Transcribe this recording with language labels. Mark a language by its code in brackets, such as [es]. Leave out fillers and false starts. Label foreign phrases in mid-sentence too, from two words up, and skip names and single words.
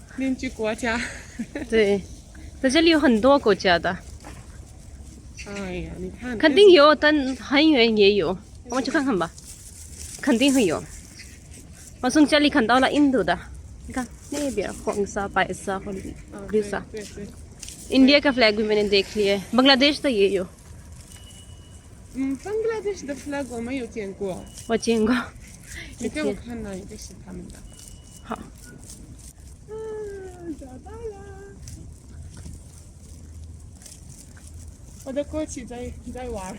[zh] 对。 在这里有很多国家的，哎呀，你看，肯定有，但很远也有。我们去看看吧，肯定会有。我从这里看到了印度的，你看那边黄色、白色和绿色。对对， [hi] इंडिया का फ्लैग भी मैंने देख लिया है, बांग्लादेश का ये हो [zh] ，Bangladesh 的 flag 我没有见过，我见过。你给我看哪一个是他们的？好，找到了，我的国旗在玩。